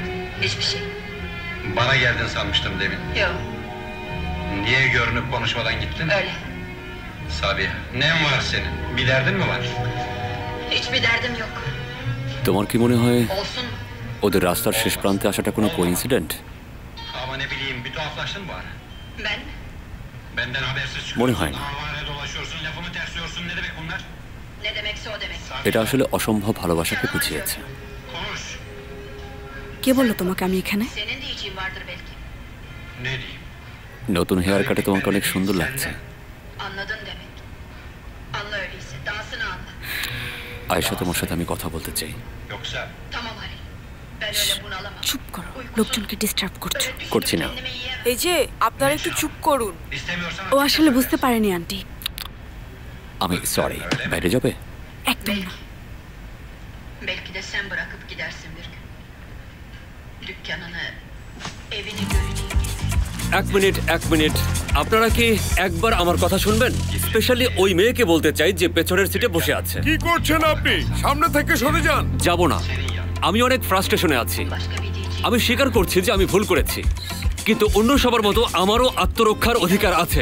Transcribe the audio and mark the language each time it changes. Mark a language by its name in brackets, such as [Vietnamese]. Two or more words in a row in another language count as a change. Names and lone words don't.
[Turkish] Hiçbir şey. Bana geldin sanmıştım demin. Yok. Niye görünüp konuşmadan gittin? Öyle. Sabiha, ne var senin? Bir derdin mi var? Hiçbir derdim yok. [Bangla] তোমার কি মনে হয় [Turkish] Olsun mu? [Bangla] ওদের রাস্তার শেষ প্রান্তে আসাটা কোনো কোইন্সিডেন্ট? [Turkish] Ama ne bileyim, bir tuhaflaştın mı bari? Ben? Benden habersiz çıkıyorsun. [Bangla] মনে হয় না। [Turkish] Havale dolaşıyorsun, lafımı tersliyorsun. Ne demek bunlar? Ne demekse o demek. [Bangla] এটা আসলে অসম্ভব ভালোবাসাকে বুঝিয়েছে। [Turkish] Konuş. [Bangla] কে বললো তোমাকে আমি এখানে? [Turkish] Senin diyeceğin vardır belki. Ne diyeyim? [Bangla] নতুন হেয়ার কাটে তোমাকে অনেক সুন্দর লাগছে। [Turkish] Anladın demek. Anla öyleyse. Dansını anla. [Bangla] আয়েশা, তোমার সাথে আমি কথা বলতে চাই। [Turkish] Yoksa Tamam Halil. Ben öyle bunalamam. [Bangla] চুপ করো, লোকজনকে ডিস্টার্ব করছো। করছি না। এই যে আপনারা একটু চুপ করুন। [Turkish] istemiyorsan... [Bangla] ও আসলে বুঝতে পারেনি আন্টি। আমি সরি, বাইরে যাবে? একদম না। [Turkish] Belki de sen bırakıp gidersin bir gün. Dükkanını, evini göreceğin gibi. [Bangla] এক মিনিট, আপনারা কি একবার আমার কথা শুনবেন? স্পেশালি ওই মেয়েকে বলতে চাই যে পেছনের সিটে বসে আছে। কি করছেন আপনি? সামনে থেকে সরে যান। যাব না, আমি অনেক ফ্রাস্ট্রেশনে আছি। আমি স্বীকার করছি যে আমি ভুল করেছি, কিন্তু অন্য সবার মতো আমারও আত্মরক্ষার অধিকার আছে।